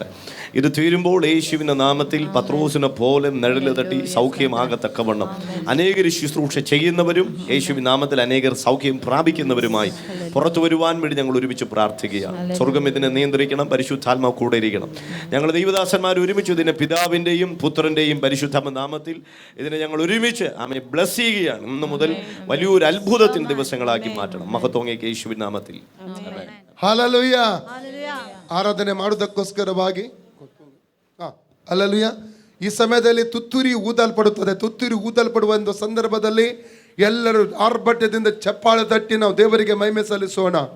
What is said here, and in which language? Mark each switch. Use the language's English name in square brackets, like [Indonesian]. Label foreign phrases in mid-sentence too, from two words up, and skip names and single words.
[Malayalam] ഇത് തീരുമ്പോൾ യേശുവിൻ്റെ നാമത്തിൽ പത്രോസിനെ പോലെ നിഴല് തട്ടി സൗഖ്യമാകത്തക്കവണ്ണം അനേകർ ശുശ്രൂഷ ചെയ്യുന്നവരും യേശുവിൻ നാമത്തിൽ അനേകർ സൗഖ്യം പ്രാപിക്കുന്നവരുമായി പുറത്തു വരുവാൻ വേണ്ടി ഞങ്ങൾ ഒരുമിച്ച് പ്രാർത്ഥിക്കുകയാണ്. സ്വർഗം ഇതിനെ നിയന്ത്രിക്കണം, പരിശുദ്ധാത്മാവ് കൂടെ ഇരിക്കണം. ഞങ്ങൾ ദൈവദാസന്മാർ ഒരുമിച്ച് ഇതിനെ പിതാവിൻ്റെയും പുത്രൻ്റെയും പരിശുദ്ധാത്മ നാമത്തിൽ ഇതിനെ ഞങ്ങൾ ഒരുമിച്ച് ആമേൻ ബ്ലസ് ചെയ്യുകയാണ്. ഇന്ന് മുതൽ വലിയൊരു അത്ഭുതത്തിൻ്റെ ദിവസങ്ങളാക്കി മാറ്റണം. മഹത്വങ്ങേക്ക് യേശുവിൻ നാമത്തിൽ ആമേൻ. [Kannada] ಹಲ್ಲೆಲೂಯ. ಆರಾಧನೆ ಮಾಡುವುದಕ್ಕೋಸ್ಕರವಾಗಿ ಹಲ್ಲೆಲೂಯ. ಈ ಸಮಯದಲ್ಲಿ ತುತ್ತೂರಿ ಊದಲ್ಪಡುತ್ತದೆ. ತುತ್ತೂರಿ ಊದಲ್ಪಡುವ ಒಂದು ಸಂದರ್ಭದಲ್ಲಿ ಎಲ್ಲರೂ ಆರ್ಭಟ್ಯದಿಂದ ಚಪ್ಪಾಳೆ ತಟ್ಟಿ ನಾವು ದೇವರಿಗೆ ಮಹಿಮೆ ಸಲ್ಲಿಸೋಣ.